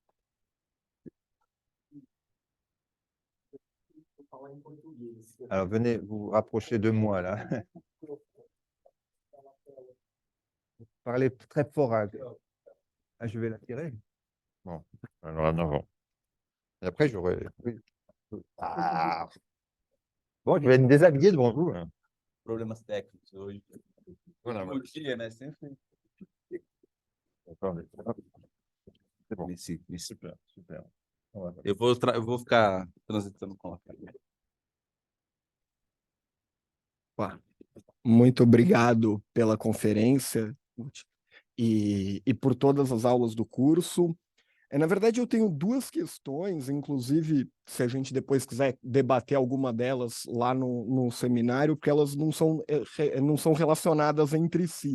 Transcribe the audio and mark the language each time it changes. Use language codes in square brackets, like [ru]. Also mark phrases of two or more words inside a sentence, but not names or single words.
[fr] Alors venez vous rapprocher de moi là. Parlez très fort. Ah, je vais la tirer. Bon, alors en avant. Et après, j'aurai... Ah. Bon, je vais me déshabiller devant vous. Hein. [pt] Problemas técnicos hoje. [fr] Voilà. [pt] Bom dia, né? Sempre. [fr] C'est bon. Super. Super. [pt] Eu vou ficar transitando com a câmera. Muito obrigado pela conferência e por todas as aulas do curso. Na verdade, eu tenho duas questões, inclusive, se a gente depois quiser debater alguma delas lá no seminário, porque elas não são relacionadas entre si.